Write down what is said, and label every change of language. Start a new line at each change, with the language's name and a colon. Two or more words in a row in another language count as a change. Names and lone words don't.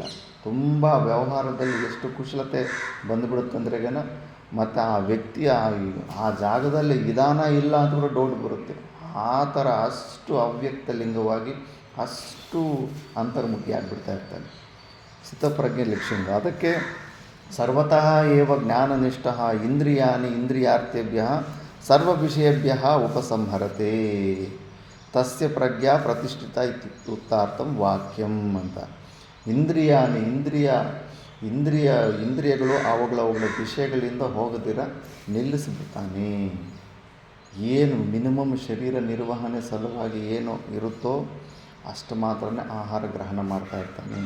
Kannada: ತುಂಬ ವ್ಯವಹಾರದಲ್ಲಿ ಎಷ್ಟು ಕುಶಲತೆ ಬಂದುಬಿಡುತ್ತಂದ್ರೆಗನ ಮತ್ತು ಆ ವ್ಯಕ್ತಿಯ ಆ ಜಾಗದಲ್ಲಿ ವಿಧಾನ ಇಲ್ಲ ಅಂತ ಕೂಡ ಡೌಟ್ ಬರುತ್ತೆ. ಆ ಥರ ಅಷ್ಟು ಅವ್ಯಕ್ತ ಲಿಂಗವಾಗಿ ಅಷ್ಟು ಅಂತರ್ಮುಖಿ ಆಗಿಬಿಡ್ತಾ ಇರ್ತಾನೆ ಸ್ಥಿತಪ್ರಜ್ಞೆ ಲಕ್ಷಣ.
Sanskrit: ಅದಕ್ಕೆ ಸರ್ವತಃ ಏವ ಜ್ಞಾನನಿಷ್ಠ ಇಂದ್ರಿಯಾಣಿ ಇಂದ್ರಿಯಾರ್ಥೇಭ್ಯ ಸರ್ವ ವಿಷಯೇಭ್ಯ ಉಪಸಂಹರತೆ ತಸ್ಯ ಪ್ರಜ್ಞಾ ಪ್ರತಿಷ್ಠಿತ ಇತ್ಯುಕ್ತಾರ್ಥಂ ವಾಕ್ಯಂ ಅಂತ.
Kannada: ಇಂದ್ರಿಯಾಣಿ ಇಂದ್ರಿಯಗಳು ಅವುಗಳ ವಿಷಯಗಳಿಂದ ಹೋಗದಿರ ನಿಲ್ಲಿಸಿಬಿಡ್ತಾನೆ. ಏನು ಮಿನಿಮಮ್ ಶರೀರ ನಿರ್ವಹಣೆ ಸಲುವಾಗಿ ಏನು ಇರುತ್ತೋ ಅಷ್ಟು ಮಾತ್ರನೇ ಆಹಾರ ಗ್ರಹಣ ಮಾಡ್ತಾ ಇರ್ತಾನೆ.